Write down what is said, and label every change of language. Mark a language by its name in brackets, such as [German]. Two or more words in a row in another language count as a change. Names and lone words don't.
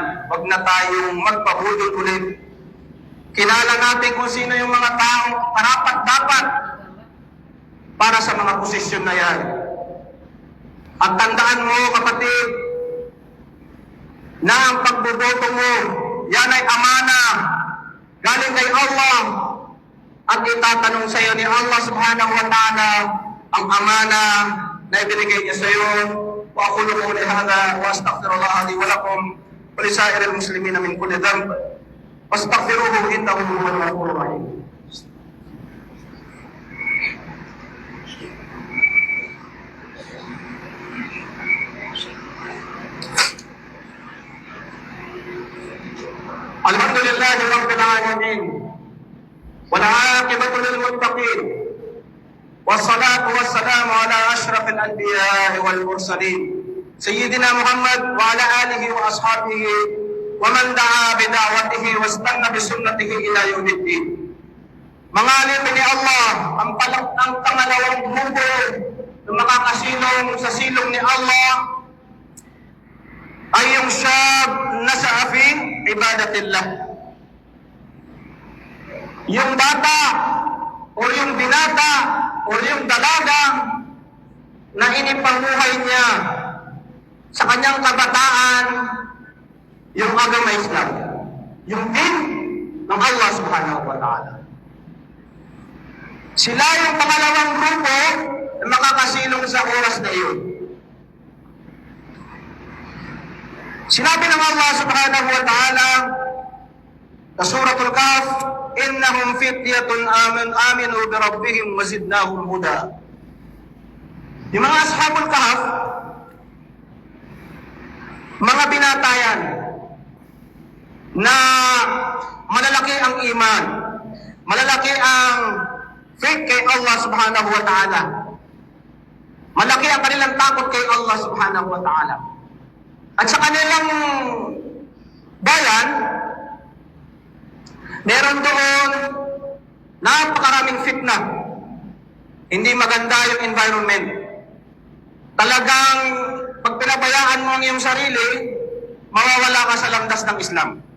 [Filipino] Huwag na tayong magpahulog ulit. Kilala natin kung sino yung mga taong karapat-dapat para sa mga posisyon na yan. At tandaan mo, kapatid, na ang pagboboto mo, yan ay amana galing kay Allah. At itatanong sa iyo ni Allah [Arabic] سبحانه وتعالى [Filipino] ang amana na ibinigay niya sa iyo. [Arabic] وأقول قولي هذا وأستغفر الله لي ولكم ولسائر المسلمين من كل ذنب واستغفروه إنه هو الغفور الرحيم. الحمد لله رب العالمين والعاقبة للمتقين والصلاة والسلام على أشرف الأنبياء والمرسلين سيدنا محمد وعلى آله وأصحابه ومن دعا بدعوته واستنى بسنته إلى يوم الدين. [Filipino] Mga alipin ni Allah, ang pangalawang grupo na makakasilong sa silong ni Allah ay yung syab na [Arabic] نشأ في عبادة الله. [Filipino] Yung bata o yung binata o yung dalaga na inipamuhay niya sa kanyang kabataan yung agama Islam, yung din ng Allah [Arabic] سبحانه وتعالى. [Filipino] Sila yung pangalawang grupo na makakasilong sa oras na iyon. Sinabi ng Allah [Arabic] سبحانه وتعالى [Filipino] sa Suratul Kahf, [Arabic] إنهم فتية آمنوا بربهم وزدناهم هدى. [Filipino] Yung mga [Arabic] أصحاب الكهف, [Filipino] mga binatayan na malalaki ang iman, malalaki ang faith kay Allah [Arabic] سبحانه وتعالى, [Filipino] malaki ang kanilang takot kay Allah [Arabic] سبحانه وتعالى. [Filipino] At sa kanilang bayan, meron doon napakaraming fitna. Hindi maganda yung environment. Talagang pag pinabayaan mo ang iyong sarili, mawawala ka sa landas ng Islam.